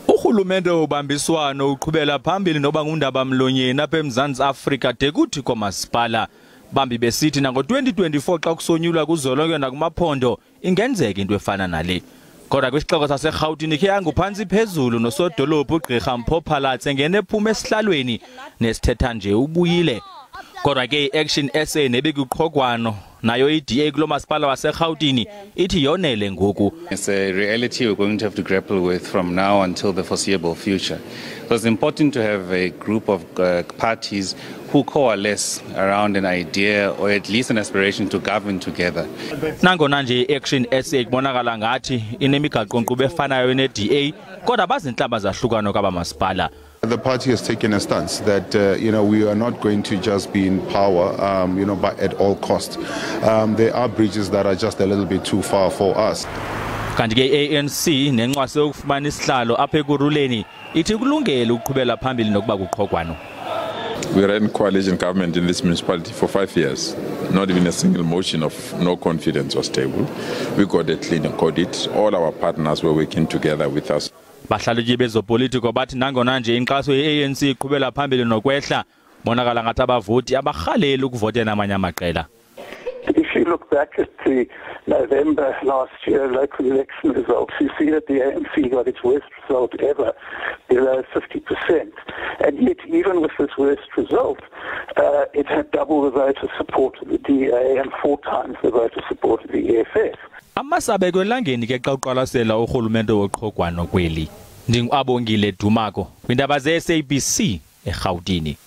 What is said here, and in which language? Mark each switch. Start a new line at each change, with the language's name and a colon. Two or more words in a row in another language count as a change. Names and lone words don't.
Xhosa: Urhulumente wobambiswano uqhubela phambili noba ngundaba mlonyeni apha eMzantsi Afrika de kuthi kwamasipala bambi besithi nango 2024 xa kusonyulwa kuzolonke nakumaphondo ingenzeka into efana nale. Kodwa kwisixeko saseGauteng ikhe yanguphantsi phezulu nosodolophu uGqirha Mpho Phalatse ngene ephuma esihlalweni nesithetha nje ubuyile. Kodwa ke i-Action SA nebekuqhogwano nayo iDA kulo masipala waseGauteng ithi yonele ngoku.
English: It's a reality we're going to have to grapple with from now until the foreseeable future. So it's important to have a group of parties who coalesce around an idea or at least an aspiration to govern together.
Xhosa: Nangona nje i-Action SA kubonakala ngathi inemigaqo-nkqubo efanayo ne-DA kodwa bazintlamba zahlukano kwaba masipala.
English: The party has taken a stance that we are not going to just be in power but at all cost. There are bridges that are just a little bit too far for us.
Xhosa: Kanti ke ANC nenxwase ukufumana isihlalo apha Ekurhuleni ithi kulungele ukuqhubela phambili nokuba kuqhogwano.
English: We ran coalition government in this municipality for 5 years. Not even a single motion of no confidence was tabled. We got a clean audit. All our partners were working together with us.
Xhosa: Bahlalutyi bezopolitiko bathi nangona nje inkxaso ye-ANC iqhubela phambili nokwehla bonakala ngathi abavoti abarhalela ukuvotela amanye amaqela.
English: If you look back at the November last year local election results, you see that the ANC got its worst result ever, below 50%. And yet, even with this worst result, it had double the voter support of the DA and 4 times the voter support of the EFF.
Xhosa: Amasabeko elangeni ke xa uqwalasela urhulumente woqhogwano kweli. NdinguAbongile Dumako, kwindaba ze-SABC eGauteng.